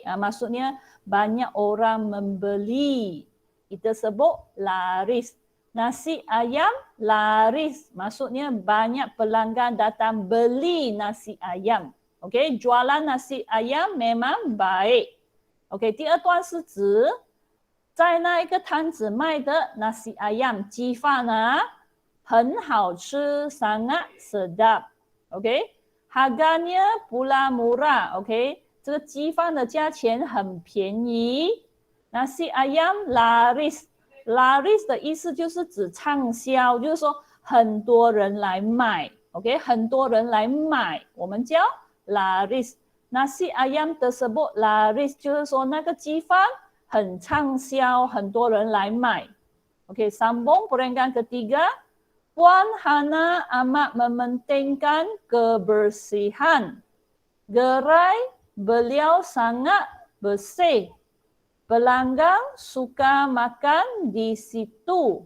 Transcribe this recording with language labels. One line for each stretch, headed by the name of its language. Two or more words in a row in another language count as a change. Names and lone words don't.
Malay: Maksudnya banyak orang membeli. Kita sebut laris. Nasi ayam laris. Maksudnya banyak pelanggan datang beli nasi ayam. OK， jualan nasi ayam memang baik.
Chinese: OK， 第二段是指在那一个摊子卖的
Malay: nasi ayam
Chinese: 鸡饭很好吃
Malay: sangat sedap. OK，harganya pula murah.
Chinese: OK， 这个鸡饭的价钱很便宜。
Malay: nasi ayam laris，
Chinese: laris 的意思就是指畅销，就是说很多人来买。OK， 很多人来买，我们叫 laris。
Malay: nasi ayam tersebut laris，
Chinese: 就是说那个鸡饭很畅销，很多人来买。
Malay: OK， sambung perenggan ketiga。Puan Hana amat mementingkan kebersihan. Gerai beliau sangat bersih. Pelanggan suka makan di situ.